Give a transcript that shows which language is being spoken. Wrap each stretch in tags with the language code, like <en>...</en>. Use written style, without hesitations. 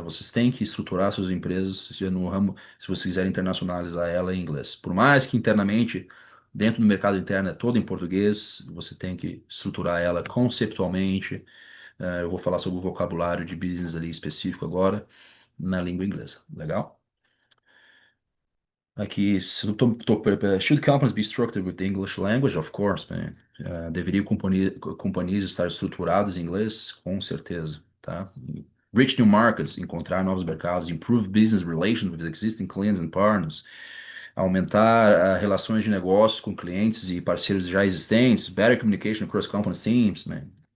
<pt>Vocês têm que estruturar suas empresas no ramo, se vocês quiserem internacionalizar ela em inglês. Por mais que internamente, dentro do mercado interno, é todo em português, você tem que estruturar ela conceptualmente. Eu vou falar sobre o vocabulário de business ali específico agora na língua inglesa. Legal?</pt> <en>Aqui, should companies be structured with the English language? Of course, man.</en> <pt>Deveriam companhias estar estruturadas em inglês? Com certeza, tá?</pt> <en>Reach new markets,</en> <pt>encontrar novos mercados,</pt> <en>improve business relations with existing clients and partners,</en> <pt>aumentar relações de negócios com clientes e parceiros já existentes,</pt> <en>better communication across company teams, man.</en>